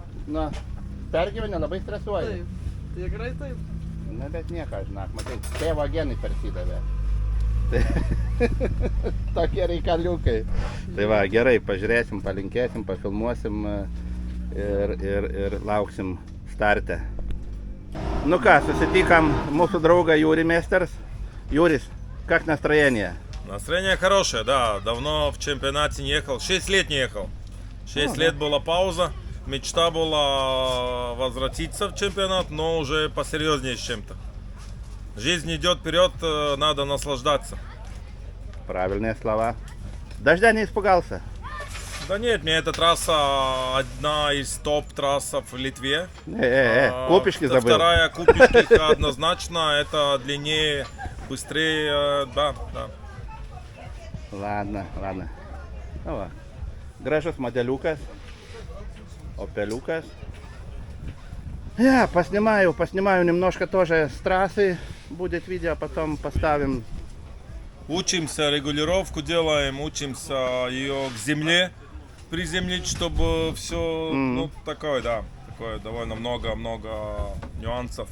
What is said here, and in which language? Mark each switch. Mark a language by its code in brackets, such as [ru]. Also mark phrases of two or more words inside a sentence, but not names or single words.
[lt] Nu, pergyvenė, labai stresuoja. Taip. Tikrai taip. Na, bet nieko, žinok, matai, tėvo genai persidavė. Tokie reikaliukai. Tai va, gerai, pažiūrėsim, palinkėsim, pafilmuosim ir lauksim starte. [ru] Ну ка, [lt] susitikom mūsų draugą Юрий Местерс. [ru] Юрис, как настроение? Настроение хорошее, да. Давно в чемпионате не ехал. 6 лет не ехал. 6 лет была пауза. Мечта была возвратиться в чемпионат, но уже посерьезнее с чем-то. Жизнь идет вперед, надо наслаждаться. Правильные слова. Дождя не испугался? Да нет, мне эта трасса одна из топ-трассов в Литве. Купишки забыл. Вторая Купишки однозначно, это длиннее, быстрее, да. Ладно. Ну, [lt] va. Gražus modeliukas. Opeliukas. [ru] Поснимаю немножко тоже с трассы. Будет видео, потом поставим. Учимся, регулировку делаем, учимся ее к земле приземлить, чтобы все, такое довольно много нюансов.